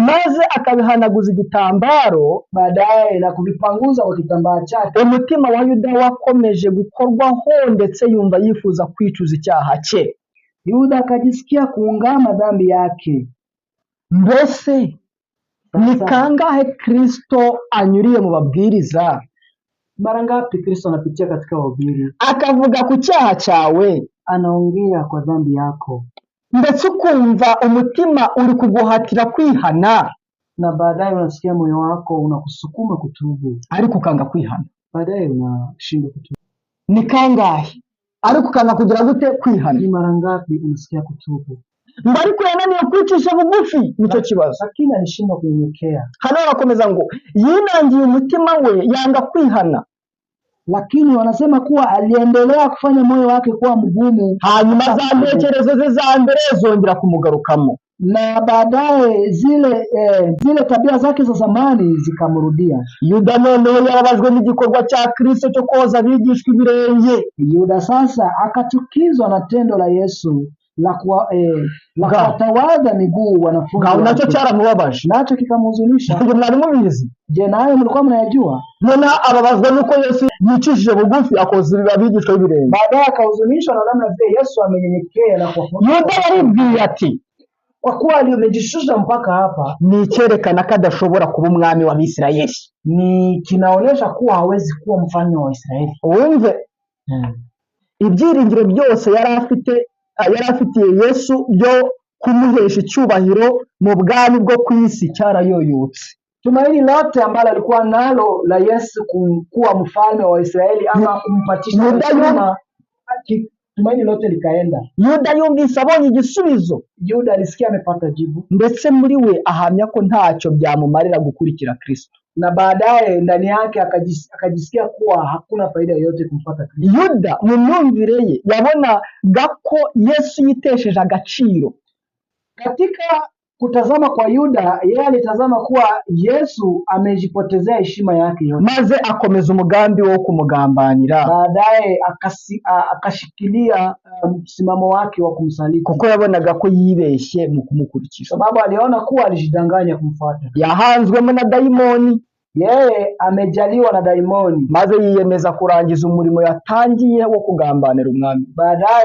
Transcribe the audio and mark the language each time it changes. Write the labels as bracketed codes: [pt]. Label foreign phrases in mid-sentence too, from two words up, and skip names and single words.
[rw] maze akabihanaguza igitambaro, [sw] baadaye na kuvipanguza kwa kitambaa chake, [rw] umutima wa Yuda wakomeje gukorwaho ndetse yumva yifuza kwicuza icyaha cye. [sw] Yuda akajisikia kuungama dhambi yake. [rw] Mbese ni kangahe Kristo anyuriye mu babwiriza? [sw] Mara ngapi Kristo anapitia katika wahubiri [rw] akavuga ku cyaha cyawe, [sw] anaongea kwa dhambi yako, [rw] ndetse ukumva umutima uri kuguhatira kwihana, [sw] na baadaye unasikia moyo wako unakusukuma kutubu, [rw] ariko ukanga kwihana, [sw] baadaye unashindwa kutubu. [rw] Ni kangahe ariko ukanga kugira gute kwihana? [sw] Ni mara ngapi unasikia kutubu, [rw] ariko yananiye kwicisha bugufi? Nicyo kibazo, [sw] lakini alishindwa kunyenyekea. [rw] Hano barakomeza ngo yinangiye umutima we, yanga kwihana, [sw] lakini wanasema kuwa aliendelea kufanya moyo wake kuwa mgumu, [rw] hanyuma za ntekerezo ze za mbere zongera kumugarukamo, [sw] na baadaye zile tabia zake za zamani zikamrudia. [rw] Yuda noneho yarabajwe n'igikorwa cya Kristo cyo koza abigishwa ibirenge. [sw] Yuda sasa akachukizwa na tendo la Yesu la kuwatawadha miguu wanafunzi [rw] wake. Nacho cyaramubabaje, [sw] nacho kikamhuzunisha. [rw] Mwari mubizi? [sw] Je, nawe mlikuwa mnayajua? [rw] None ababazwa nuko Yesu yicishije bugufi akoza abigishwa ibirenge. [sw] Baadaye akahuzunishwa na namna vile Yesu amenyenyekea na kuwafunza. [rw] Yuda yaribwiye ati, [sw] kwa kuwa aliyomejishusha mpaka hapa, [rw] ni cyerekana ko adashobora kuba umwami wa Bisirayeli. [sw] Ni kinaonyesha kuwa hawezi kuwa mfalme wa Israeli. [rw] Wumve, ibyiringiro byose yari afitiye Yesu byo kumuhesha icyubahiro mu bwami bwo ku isi cyarayoyotse. [sw] Tumaini lote ambalo alikuwa nalo la Yesu kuwa mfalme wa Israeli ama kumpatisha heshima, tumaini lote likaenda. [rw] Yuda yumvise abonye igisubizo. [sw] Yuda alisikia amepata jibu, [rw] ndetse muri we ahamya ko ntacyo byamumarira gukurikira Kristo, [sw] na baadaye ndani yake akajisikia kuwa hakuna faida yoyote kumfuata Kristo. [rw] Yuda mu myumvire ye yabonaga ko Yesu yitesheje agaciro. [sw] Katika kutazama kwa Yuda, yeye alitazama kuwa Yesu amejipotezea heshima yake yote, [rw] maze akomeza umugambi wo kumugambanira. [sw] Baadaye akashikilia msimamo wake wa kumsaliti, [rw] kuko yabonaga ko yibeshye mu kumukurikira, [sw] sababu aliona kuwa alijidanganya kumfuata. [rw] Yahanzwemo na daimoni, [sw] yeye amejaliwa na daimoni, [rw] maze yiyemeza kurangiza umurimo yatangiye wo kugambanira umwami.